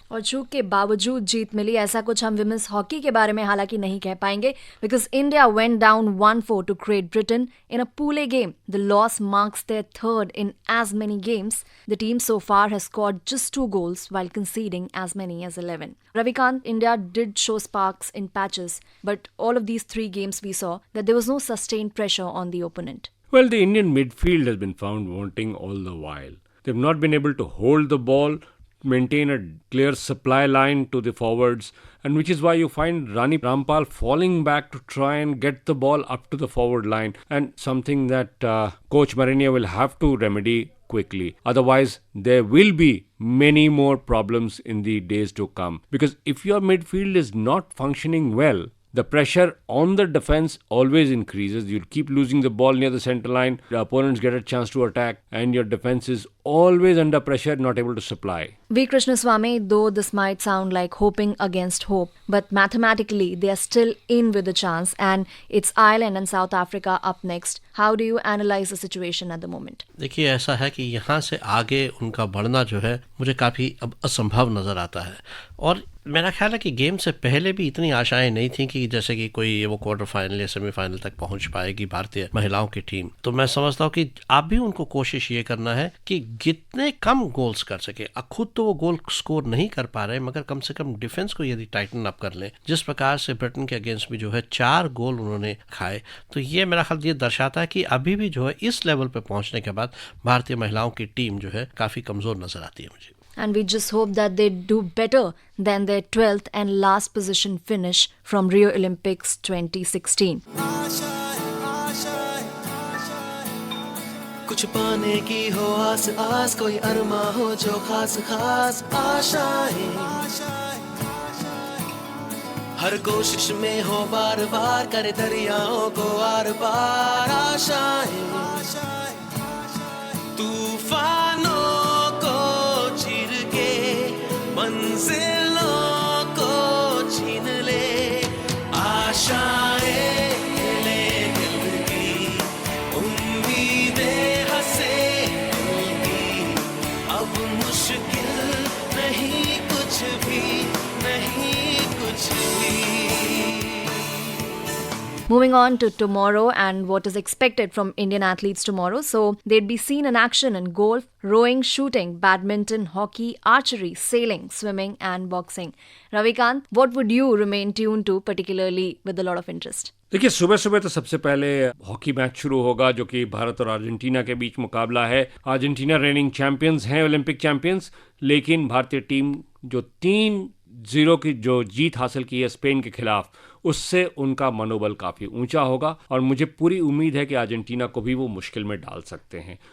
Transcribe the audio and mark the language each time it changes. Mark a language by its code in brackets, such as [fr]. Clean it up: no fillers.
[hi] और चूक के बावजूद जीत मिली, ऐसा कुछ हम विमेंस हॉकी के बारे में हालांकि नहीं कह पाएंगे, [en] Because India went down 1-4 to Great Britain in a pool A game. The loss marks their third in as many games. The team so far has scored just 2 goals while conceding as many as 11. Ravikant, India did show sparks in patches, but all of these 3 games we saw that there was no sustained pressure on the opponent. Well, the Indian midfield has been found wanting all the while. They've not been able to hold the ball, maintain a clear supply line to the forwards, and which is why you find Rani Rampal falling back to try and get the ball up to the forward line, and something that Coach Marinia will have to remedy quickly. Otherwise, there will be many more problems in the days to come. Because if your midfield is not functioning well, the pressure on the defense always increases. You'll keep losing the ball near the center line. The opponents get a chance to attack, and your defense is always under pressure, not able to supply. V. Krishnaswamy, though this might sound like hoping against hope, but mathematically they are still in with a chance, and it's Ireland and South Africa up next. How do you analyze the situation at the moment? [hi] देखिए, ऐसा है कि यहाँ से आगे उनका बढ़ना जो है मुझे काफ़ी अब असंभव नज़र आता है. और मेरा ख्याल है कि गेम से पहले भी इतनी आशाएं नहीं थी कि जैसे कि कोई वो क्वार्टर फाइनल या सेमीफाइनल तक पहुंच पाएगी भारतीय महिलाओं की टीम। तो मैं समझता हूँ कि आप भी उनको कोशिश ये करना है कि जितने कम गोल्स कर सके। अब खुद तो वो गोल स्कोर नहीं कर पा रहे, मगर कम से कम डिफेंस को यदि टाइटन अप कर लें, जिस प्रकार से ब्रिटेन के अगेंस्ट भी जो है 4 गोल उन्होंने खाए, तो ये मेरा ख्याल ये दर्शाता है कि अभी भी जो है इस लेवल पे पहुंचने के बाद भारतीय महिलाओं की टीम जो है काफी कमजोर नजर आती है मुझे। [en] And we just hope that they do better than their 12th and last position finish from Rio Olympics 2016. [hi] कुछ पाने की हो आस आस, कोई अरमा हो जो खास खास आशाएं, हर कोशिश में हो बार बार, करे दरियाओं को आर पार आशाएं, तूफानों को चीर के मंजिलों को छीन ले, आशाएं ले दिल की, उम्मीदें हंसे दिल की, अब मुश्किल नहीं कुछ भी, नहीं कुछ भी। [en] Moving on to tomorrow and what is expected from Indian athletes tomorrow. So, they'd be seen in action in golf, rowing, shooting, badminton, hockey, archery, sailing, swimming and boxing. Ravikant, what would you remain tuned to particularly with a lot of interest? [hi] देखिए, सुबह सुबह तो सबसे पहले hockey match शुरू होगा जो कि भारत और अर्जेंटीना के बीच मुकाबला है। अर्जेंटीना रेनिंग चैंपियंस हैं, ओलंपिक चैंपियंस, लेकिन भारतीय टीम जो 3-0 की जो जीत हासिल की है स्पेन के खिलाफ, उससे उनका मनोबल काफ़ी ऊंचा होगा और मुझे पूरी उम्मीद है कि अर्जेंटीना को भी वो मुश्किल में डाल सकते हैं।